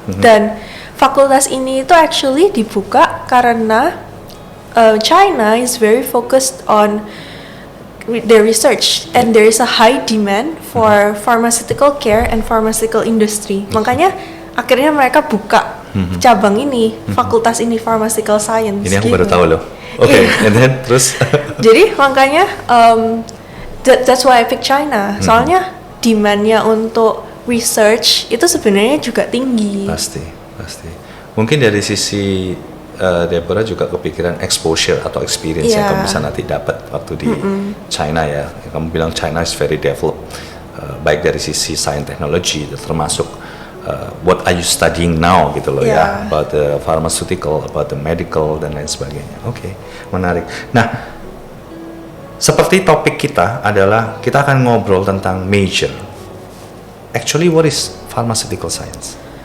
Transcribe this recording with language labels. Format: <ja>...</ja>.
<id>Dan fakultas ini itu</id> <en>actually</en> <id>dibuka karena</id> <en>China is very focused on their research and there is a high demand for pharmaceutical care and pharmaceutical industry.</en> <id>Makanya akhirnya mereka buka cabang ini, fakultas ini, pharmaceutical science. Ini aku baru tahu loh. Oke,</id> <en>and then</en> <id>terus. Jadi makanya</id> <en>that's why I pick China.</en> <id>Soalnya demand-nya untuk research itu sebenarnya juga tinggi. Pasti. Mungkin dari sisi Deborah juga kepikiran exposure atau experience yang kamu bisa nanti dapat waktu di China ya. Kamu bilang China</id> <en>is very developed,</en> <id>baik dari sisi science technology, termasuk</id> <en>what are you studying now</en> <id>gitu loh ya,</id> <en>about the pharmaceutical, about the medical</en> <id>dan lain sebagainya. Oke, menarik. Nah, seperti topik kita adalah kita akan ngobrol tentang major.</id> <en>Actually, what is pharmaceutical science?</en>